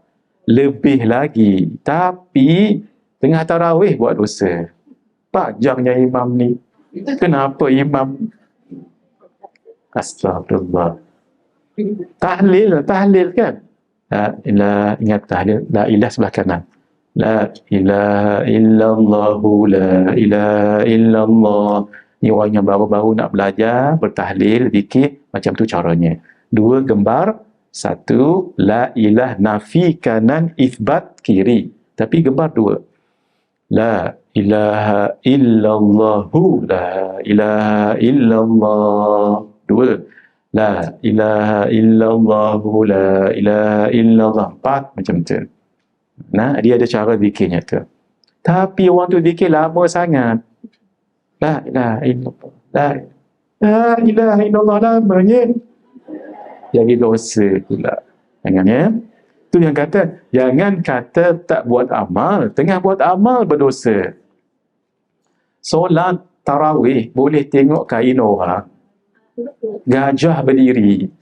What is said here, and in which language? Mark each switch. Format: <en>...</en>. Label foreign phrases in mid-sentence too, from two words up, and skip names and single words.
<ms>Lebih lagi. Tapi tengah tarawih buat dosa. Panjangnya imam ni. Kenapa imam? Astagfirullah. Tahlil kan? Ingat tahlil.</ms> <ar>لا إله</ar> <ms>sebelah kanan.</ms> <ar>لا إله إلا الله لا إله إلا الله.</ar> <ms>Ni orang yang baru-baru nak belajar bertahlil, zikir, macam tu caranya. 2 gambar, 1</ms> <ar>لا إله</ar> <ms>nafi kanan, ithbat kiri. Tapi gambar 2.</ms> <ar>لا إله إلا الله لا إله إلا الله. 2, لا إله إلا الله لا إله إلا الله.</ar> <ms>4, macam tu. Dia ada cara zikirnya tu. Tapi orang tu zikir lama sangat.</ms> <ar>لا إله إلا الله لا إله إلا الله lamanya.</ar> <ms>Jadi dosa pula. Jangan ya. Tu yang kata, jangan kata tak buat amal, tengah buat amal berdosa. Solat tarawih boleh tengok kain orang. Gajah berdiri.</ms>